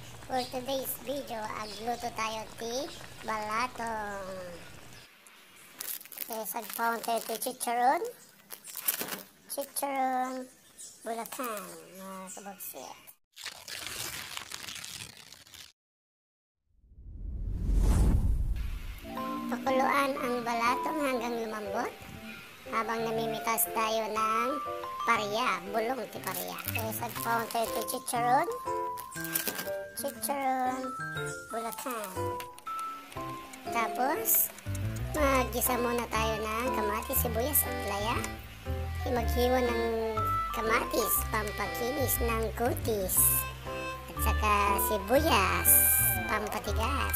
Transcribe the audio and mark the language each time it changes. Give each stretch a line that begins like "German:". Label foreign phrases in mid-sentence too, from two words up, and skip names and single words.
English: For today's video,
Iloko: agluto tayo ti balatong. Sagpaon tayo ti chicharon. Chicharon Bulacan, mga kabagsit.
Filipino: Pakuluan ang balatong hanggang lumambot habang namimitas tayo ng parya,
Iloko: bulong ti parya. Sagpaon tayo ti chicharon. Chicharon Bulacan.
Filipino: Tapos maggisa muna tayo ng kamatis, sibuyas at laya. Maghiwa ng kamatis, pampakinis ng kutis, at saka sibuyas, pampatigas.